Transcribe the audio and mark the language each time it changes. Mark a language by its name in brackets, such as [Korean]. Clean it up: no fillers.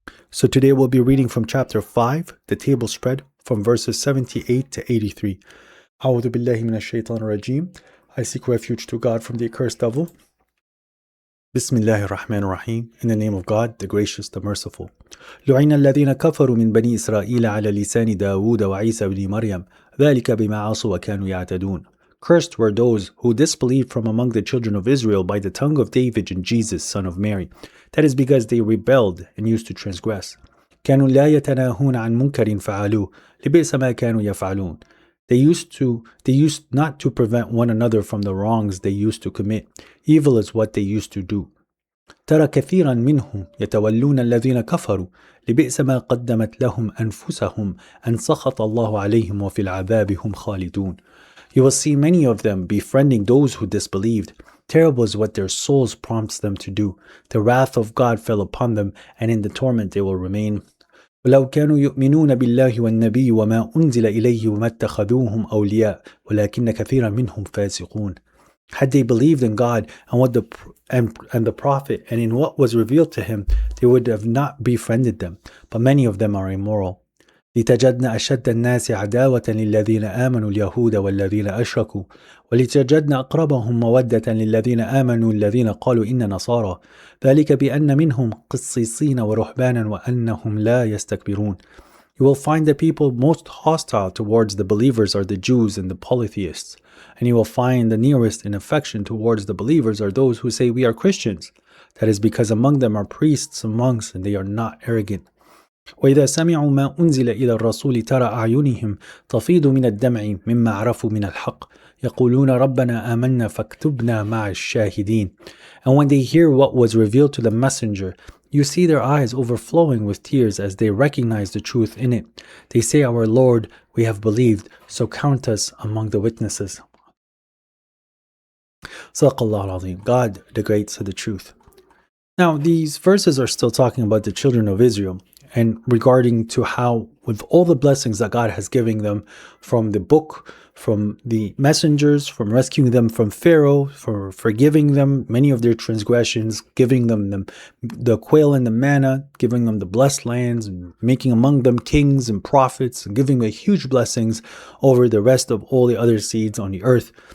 [English] So today we'll be reading from chapter 5, the table spread, from verses 78 to 83. [Arabic] A'udhu billahi minash shaitanir rajim. [English] I seek refuge to God from the accursed devil. [Arabic] Bismillahir Rahmanir Rahim. [English] In the name of God, the gracious, the merciful. [Arabic] لعن الذين كفروا من بني إسرائيل على لسان داود وعيسى بن مريم ذلك بما عصوا وكانوا يعتدون. [English] Cursed were those who disbelieved from among the children of Israel by the tongue of David and Jesus, son of Mary. That is because they rebelled and used to transgress. [Arabic] كانوا لا يتناهون عن منكر فعلوه لبئس ما كانوا يفعلون. [English] They used not to prevent one another from the wrongs they used to commit. Evil is what they used to do. [Arabic] ترى كثيرا منهم يتولون الذين كفروا لبئس ما قدمت لهم أنفسهم أن سخط الله عليهم وفي العذاب هم خالدون. [English] You will see many of them befriending those who disbelieved. Terrible is what their souls prompts them to do. The wrath of God fell upon them, and in the torment they will remain. [Arabic] ولو كانوا يؤمنون بالله والنبي وما أنزل إليه وما اتخذوهم أولياء ولكن كثيرا منهم فاسقون. [English] Had they believed in God and the Prophet and in what was revealed to him, they would have not befriended them, but many of them are immoral. [Arabic] لتجدن أشد الناس عداوة للذين آمنوا اليهود والذين أشركوا ولتجدن أقربهم مودة للذين آمنوا الذين قالوا إن نصارى ذلك بأن منهم قسيسين ورهبانا وأنهم لا يستكبرون. [English] You will find the people most hostile towards the believers are the Jews and the polytheists, and you will find the nearest in affection towards the believers are those who say we are Christians. That is because among them are priests and monks, and they are not arrogant. [Arabic] وإذا سمعوا ما أنزل إلى الرسول ترى أعينهم تفيض من الدمع مما عرفوا من الحق يقولون ربنا آمنا فاكتبنا مع الشاهدين. [English] And when they hear what was revealed to the messenger, you see their eyes overflowing with tears as they recognize the truth in it. They say, Our Lord, we have believed, so count us among the witnesses. [Arabic] Sadaqallahu al-Azim. [English] God, the Great, said the truth. Now, these verses are still talking about the children of Israel, and regarding to how, with all the blessings that God has given them from the book, from the messengers, from rescuing them from Pharaoh, for forgiving them many of their transgressions, giving them the quail and the manna, giving them the blessed lands, and making among them kings and prophets, and giving them huge blessings over the rest of all the other seeds on the earth,